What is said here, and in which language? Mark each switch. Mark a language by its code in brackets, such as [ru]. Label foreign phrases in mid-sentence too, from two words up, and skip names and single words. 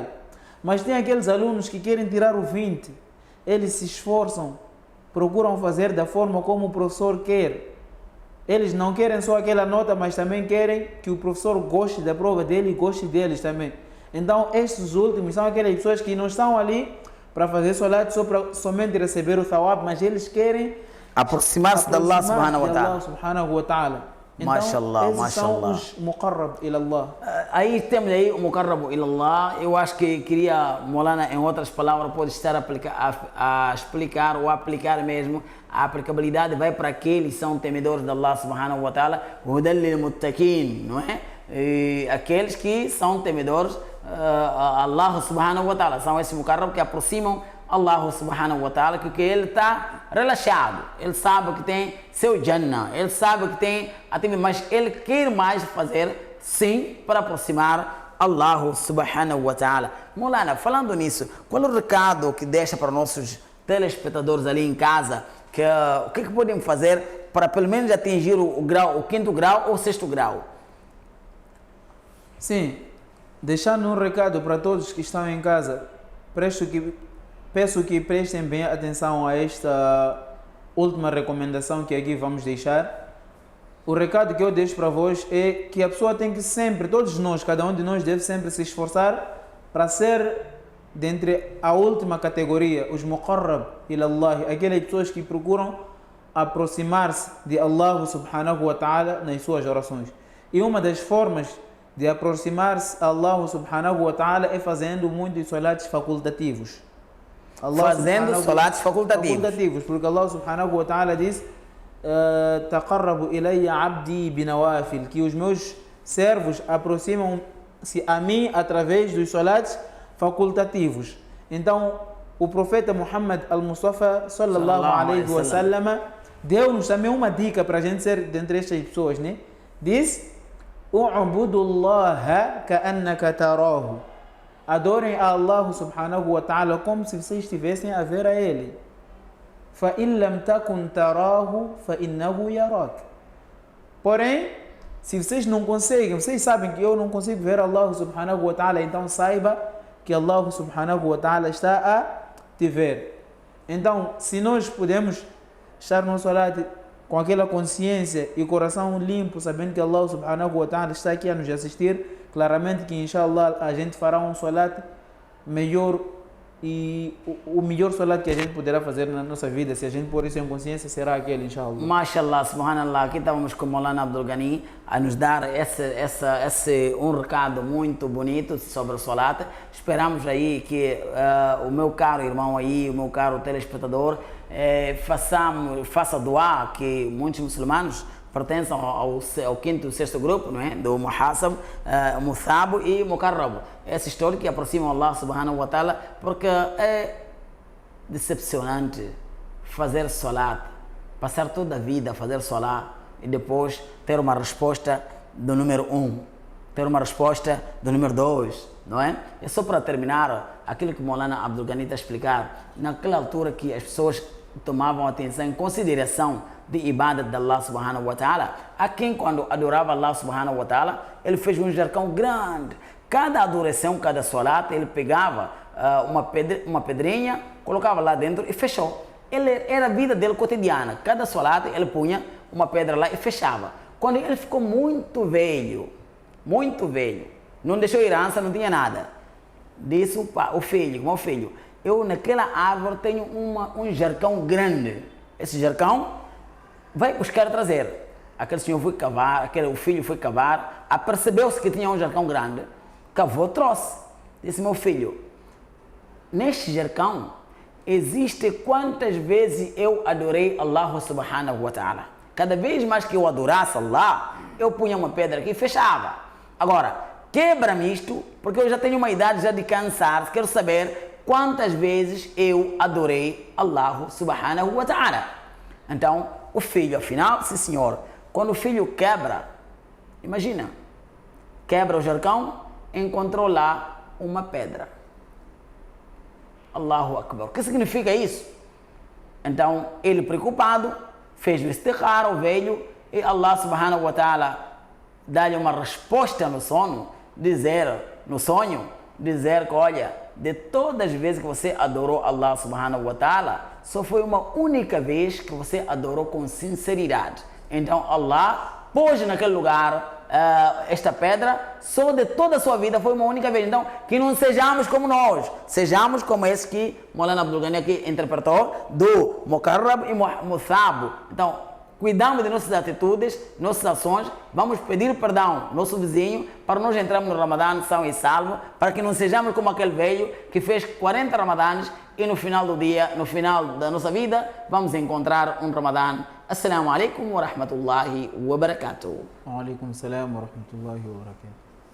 [pt] Mas tem aqueles alunos que querem tirar o 20, eles se esforçam, procuram fazer da forma como o professor quer. Eles não querem só aquela nota, mas também querem que o professor goste da prova dele e goste deles também. Então estes últimos são aquelas pessoas que não estão ali para fazer salat somente receber o thawab, mas eles querem aproximar-se de Allah [ar] سبحانه وتعالى. [pt] Então, mashallah, esses são os [ar] مقرب إلى الله. [pt] Aí temos aí o [ar] مقرب إلى الله. [pt] Eu acho que queria, Maulana, em outras palavras, pode estar a explicar ou aplicar mesmo. A aplicabilidade vai para aqueles que são temedores de [ar] الله سبحانه وتعالى هدى للمتقين, [pt] não é? E aqueles que são temedores [ar] الله سبحانه وتعالى, [pt] são esses muqarrab que aproximam [ar] الله سبحانه وتعالى, [pt] que ele está relaxado, ele sabe que tem seu Jannah, ele sabe que tem, mas ele quer mais fazer sim para aproximar [ar] الله سبحانه وتعالى. [pt] Maulana, falando nisso, qual é o recado que deixa para nossos telespectadores ali em casa, o que podem fazer para pelo menos atingir o 5º grau ou 6º grau? Sim, deixando um recado para todos que estão em casa, peço que prestem bem atenção a última recomendação que aqui vamos deixar. O recado que eu deixo para vós é que a pessoa tem que sempre, todos nós, cada um de nós deve sempre se esforçar para ser dentre a última categoria, os [ar] مقرب إلى الله, [pt] aquelas pessoas que procuram aproximar-se de [ar] الله سبحانه وتعالى [pt] nas suas orações. E uma das formas de aproximar-se a [ar] الله سبحانه وتعالى [pt] é fazendo muitos salates facultativos. Fazendo salates facultativos. Porque [ar] الله سبحانه وتعالى [pt] diz: [ar] تقربوا إليّ عبدي بالنوافل, [pt] que os meus servos aproximam-se a mim através dos salates facultativos. Então, o profeta Muhammad al-Mustafa [ar] صلى الله عليه وسلم [pt] deu-nos também uma dica para a gente ser dentre estas pessoas, né? Diz: [ar] اعبدوا الله كأنك تراه. [pt] Adorem a [ar] الله سبحانه وتعالى [pt] como se vocês estivessem a ver a Ele. [ar] فَإِن لَمْ تَكُنْ تَرَاهُ فَإِنَّهُ يَرَاكَ. [pt] Porém, se vocês não conseguem, vocês sabem que eu não consigo ver [ar] الله سبحانه وتعالى, [pt] então saiba que [ar] الله سبحانه وتعالى [pt] está a te ver. Então, se nós podemos estar no salat com aquela consciência e coração limpo, sabendo que [ar] الله سبحانه وتعالى [pt] está aqui a nos assistir, claramente que inshallah a gente fará um salat melhor, e o melhor salat que a gente poderá fazer na nossa vida, se a gente pôr isso em consciência, será aquele, inshallah. [ar] ما شاء الله، سبحان الله, [pt] aqui estávamos com o Maulana Abdul Ghani a nos dar um recado muito bonito sobre o salat. Esperamos aí que o meu caro irmão aí, o meu caro telespectador, faça doar, que muitos muçulmanos pertencem ao quinto e sexto grupo, não é? Do Muhasab, Muthab e Mukarrab. Essa história que aproxima [ar] الله سبحانه وتعالى, [pt] porque é decepcionante fazer salat, passar toda a vida a fazer salat e depois ter uma resposta do número 1, ter uma resposta do número 2, não é? É só para terminar aquilo que o Maulana Abdul Ghani está a explicar, naquela altura que as pessoas tomavam atenção em consideração de ibadat de [ar] الله سبحانه وتعالى. [pt] Há quem, quando adorava [ar] الله سبحانه وتعالى, [pt] ele fez um jarcão grande. Cada adoração, cada salat, ele pegava uma pedrinha, colocava lá dentro e fechou. Era a vida dele cotidiana. Cada salat ele punha uma pedra lá e fechava. Quando ele ficou muito velho, não deixou herança, não tinha nada, disse o filho, eu naquela árvore tenho um jarcão grande. Esse jarcão vai buscar trazer. Aquele senhor foi cavar, o filho foi cavar, apercebeu-se que tinha um jarcão grande, cavou, trouxe. Disse: meu filho, neste jarcão existe quantas vezes eu adorei [ar] الله سبحانه وتعالى. [pt] Cada vez mais que eu adorasse Allah, eu punha uma pedra aqui e fechava. Agora, quebra-me isto, porque eu já tenho uma idade já de cansar, quero saber quantas vezes eu adorei [ar] الله سبحانه وتعالى. [pt] Então, o filho, afinal, sim senhor, quando o filho quebra, imagina, quebra o jarcão, encontrou lá uma pedra. [ar] الله أكبر. [pt] O que significa isso? Então, ele preocupado, fez o istikhara ao velho e [ar] الله سبحانه وتعالى [pt] dá-lhe uma resposta no sonho, dizer que, olha, de todas as vezes que você adorou [ar] الله سبحانه وتعالى, [pt] só foi uma única vez que você adorou com sinceridade. Então Allah pôs naquele lugar esta pedra, só de toda a sua vida foi uma única vez. Então que não sejamos como nós, sejamos como esse que Maulana Abdul Ghani aqui interpretou, do Mukarrab e Muthab. Então cuidamos de nossas atitudes, nossas ações, vamos pedir perdão ao nosso vizinho para nós entrarmos no Ramadã são e salvo, para que não sejamos como aquele velho que fez 40 Ramadãs e no final do dia, no final da nossa vida, vamos encontrar um Ramadã. [ar] السلام عليكم ورحمة الله وبركاته. وعليكم السلام ورحمة الله وبركاته.